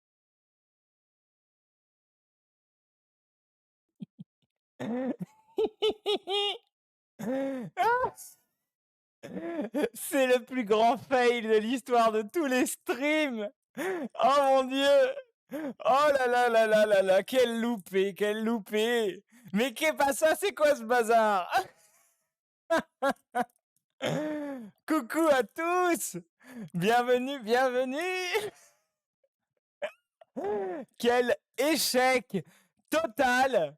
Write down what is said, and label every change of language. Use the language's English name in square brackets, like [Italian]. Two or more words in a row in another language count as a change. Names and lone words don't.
[French] C'est le plus grand fail de l'histoire de tous les streams. Oh mon dieu. Oh là là là là là là. Quel loupé, quel loupé. Mais qu'est pas ça? C'est quoi ce bazar? Coucou à tous. Bienvenue, bienvenue. Quel échec total.